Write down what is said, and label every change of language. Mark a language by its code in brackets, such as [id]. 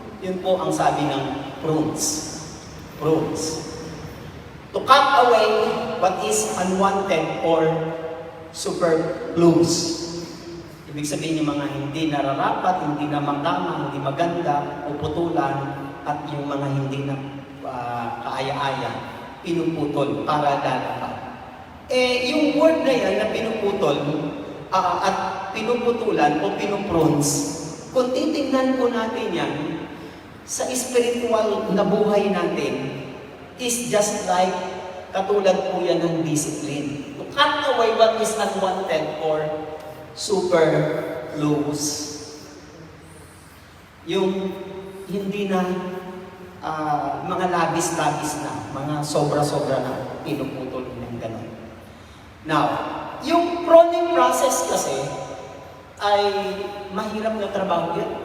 [tl] Yun po ang sabi ng prunes. Prunes. [en] To cut away what is unwanted or superfluous. [tl] Ibig sabihin yung mga hindi nararapat, hindi na tama, hindi maganda, puputulan, at yung mga hindi na kaaya-aya, pinuputol para lalapan. Yung word na yan na pinuputol at pinuputulan o pinuprunes, kung titignan po natin yan, sa spiritual na buhay natin [en] is just like [tl] katulad po yan ng discipline. [en] To cut away what is unwanted or superfluous. [tl] Yung hindi na mga labis-labis na, mga sobra-sobra na pinuputol ng gano'n. Now, yung pruning process kasi ay mahirap na trabaho yan.